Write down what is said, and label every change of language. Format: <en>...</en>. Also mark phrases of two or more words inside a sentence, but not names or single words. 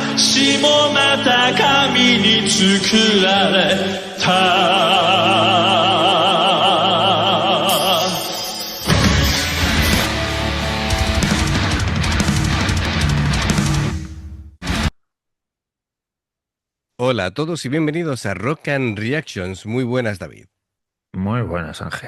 <ja>私もまた紙に作られた。</ja> <es>Hola a todos y bienvenidos a Rock and Reactions. Muy buenas, David. Muy buenas, Ángel.</es>